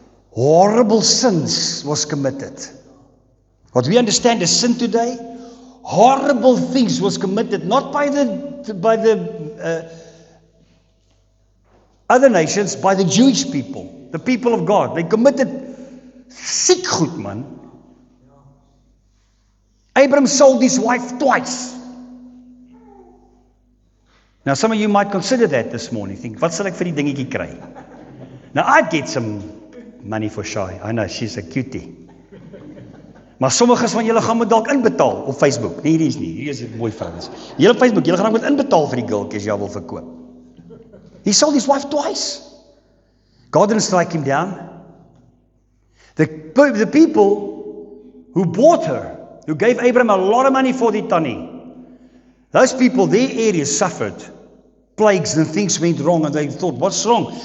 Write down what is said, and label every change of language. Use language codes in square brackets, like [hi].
[en] Horrible sins was committed. What we understand as sin today, horrible things was committed, not by the other nations, by the Jewish people, the people of God. They committed sick goed, man. Abraham sold his wife twice. Now, some of you might consider that this morning. Think, [af] wat sal ek vir die dingetjie kry? [en] Now, I'd get some money for Shy. I know, she's a cutie. [af] Maar sommiges van julle gaan moet dalk inbetaal op Facebook. Nee, hierdie is nie. Hierdie is 'n mooi vrouens. Julle op Facebook, julle gaan moet inbetaal vir die girltjie as jy wil verkoop. [en] He sold his wife twice. God didn't strike him down. The people who bought her, who gave Abraham a lot of money for the tannie, those people, their areas suffered plagues and things went wrong, and they thought, what's wrong?